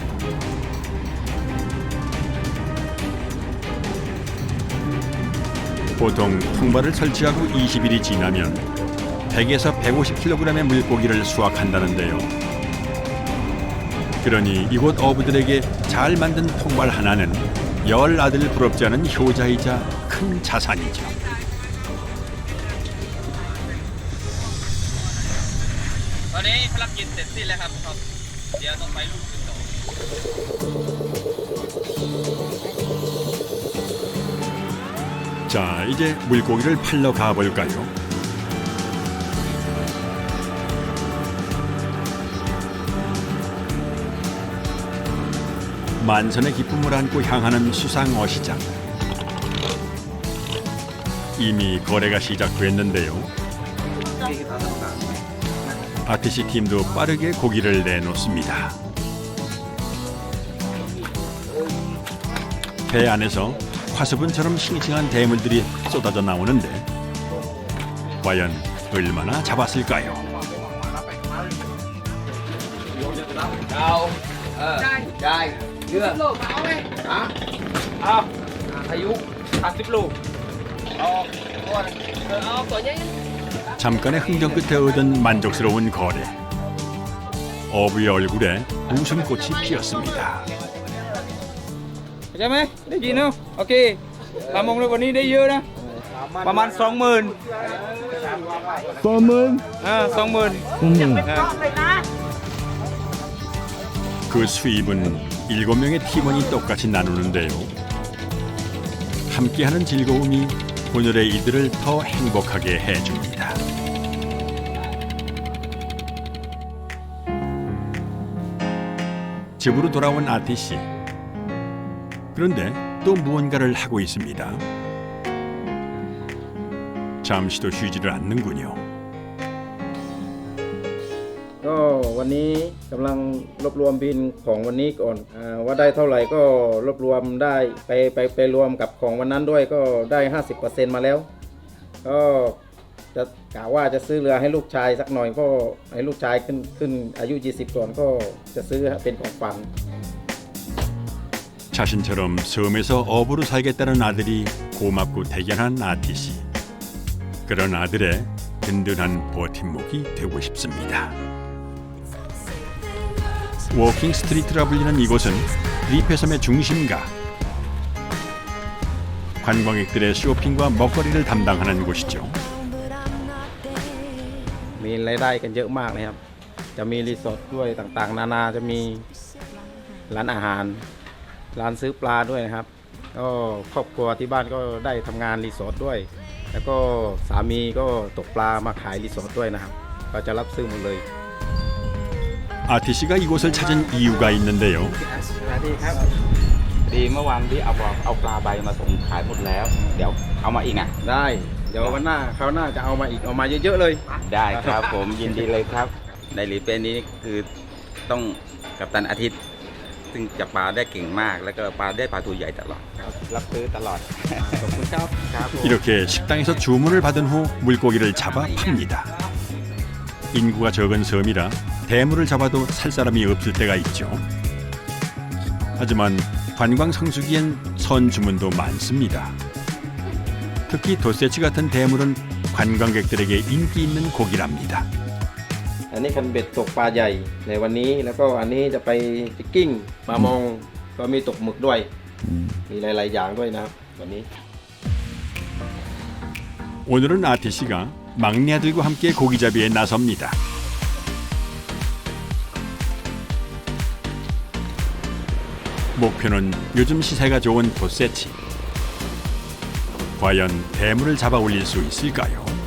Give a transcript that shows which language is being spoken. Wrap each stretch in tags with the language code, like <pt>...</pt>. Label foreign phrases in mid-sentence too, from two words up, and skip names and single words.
<ko>보통 통발을 설치하고 20일이 지나면 100에서 150kg의 물고기를 수확한다는데요. 그러니 이곳 어부들에게 잘 만든 통발 하나는 10 아들 부럽지 않은 효자이자 큰 자산이죠.</ko> <th>오늘 ภารกิจ เสร็จสิ้นแล้วครับเดี๋ยวต้องไปลูกอื่นต่อ</th> <ko>자, 이제 물고기를 팔러 가볼까요? 만선의 기쁨을 안고 향하는 수상 어시장. 이미 거래가 시작됐는데요. 아티시 팀도 빠르게 고기를 내놓습니다. 배 안에서 화수분처럼 싱싱한 대물들이 쏟아져 나오는데 과연 얼마나 잡았을까요?</ko> <th>ได้เลือกโลเอาไหมเอาอายุ50 ลูกเอาตัวใหญ่</th> <ko>잠깐의 흥정 끝에 얻은 만족스러운 거래. 어부의 얼굴에 웃음꽃이 피었습니다.</ko> <th>ใช่ไหมได้ยินเนาะโอเคทำมงเลยวันนี้ได้เยอะนะประมาณ 20,000</th> <ko>그 수입은 7명의 팀원이 똑같이 나누는데요. 함께하는 즐거움이 오늘의 이들을 더 행복하게 해줍니다. 집으로 돌아온 아티 씨. 그런데 또 무언가를 하고 있습니다. 잠시도 쉬지를 않는군요.</ko> <th>ก็วันนี้กำลังรวบรวมบินของวันนี้ก่อนว่าได้เท่าไหร่ก็รวบรวมได้ไปรวมกับของวันนั้นด้วยก็ได้ 50% มาแล้วก็จะกะว่าจะซื้อเรือให้ลูกชายสักหน่อยก็ให้ลูกชายขึ้นอายุ20ก่อนก็จะซื้อเป็นของฝัน</th> <ko>자신처럼 섬에서 어부로 살겠다는 아들이 고맙고 대견한 아티시. 그런 아들의 든든한 버팀목이 되고 싶습니다. 워킹 스트리트라 불리는 이곳은 리페섬의 중심가. 관광객들의 쇼핑과 먹거리를 담당하는 곳이죠.</ko> <th>มีรายได้กันเยอะมากนะครับจะมีรีสอร์ทด้วยต่างๆนานาจะมีร้านอาหารร้านซื้อปลาด้วยนะครับก็ครอบครัวที่บ้านก็ได้ทำงานรีสอร์ทด้วยแล้วก็สามีก็ตกปลามาขายรีสอร์ทด้วยนะครับก็จะรับซื้อหมดเลย</th> <ko>아티시가 이곳을 찾은 이유가 있는데요.</ko> <th>ดีเมื่อวานที่เอาปลาใบมาส่งขายหมดแล้ว เดี๋ยวเอามาอีกอ่ะ ได้เดี๋ยววันหน้าคราวหน้าจะเอามาอีกเอามาเยอะๆเลย ได้ครับผมยินดีเลยครับ ในหลีเป้นี้คือต้องกัปตันอาทิตย์ ซึ่งจับปลาได้เก่งมาก แล้วก็ปลาได้ปลาตัวใหญ่ตลอดรับซื้อตลอด ขอบคุณครับครับผม</th> <ko>이렇게 식당에서 주문을 받은 후 물고기를 잡아 팝니다. 인구가 적은 섬이라 대물을 잡아도 살 사람이 없을 때가 있죠. 하지만 관광 성수기엔 선 주문도 많습니다. 특히 도세치 같은 대물은 관광객들에게 인기 있는 고기랍니다.</ko> <th>อันนี้คันเบ็ดตกปลาใหญ่ในวันนี้แล้วก็อันนี้จะไปฟิกกิ้งปลามองก็มีตกหมึกด้วยมีหลายๆอย่างด้วยนะครับวันนี้</th> <ko>오늘은 아티씨가 막내 아들과 함께 고기잡이에 나섭니다. 목표는 요즘 시세가 좋은 도세치. 과연 대물을 잡아 올릴 수 있을까요?</ko>